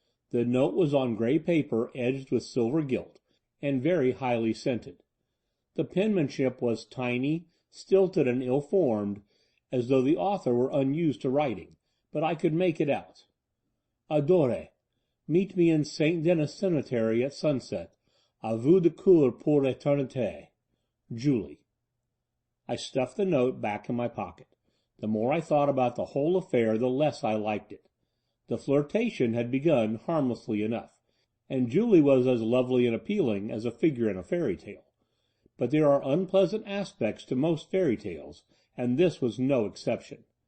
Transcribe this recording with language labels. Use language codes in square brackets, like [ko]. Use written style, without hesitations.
[en] The note was on gray paper edged with silver gilt, and very highly scented. The penmanship was tiny, stilted, and ill-formed, as though the author were unused to writing, but I could make it out. "Adore. Meet me in St. Denis Cemetery at sunset. [fr] A vous de coeur pour l'éternité. [en] Julie." I stuffed the note back in my pocket. The more I thought about the whole affair, the less I liked it. The flirtation had begun harmlessly enough, and Julie was as lovely and appealing as a figure in a fairy tale. But there are unpleasant aspects to most fairy tales, and this was no exception.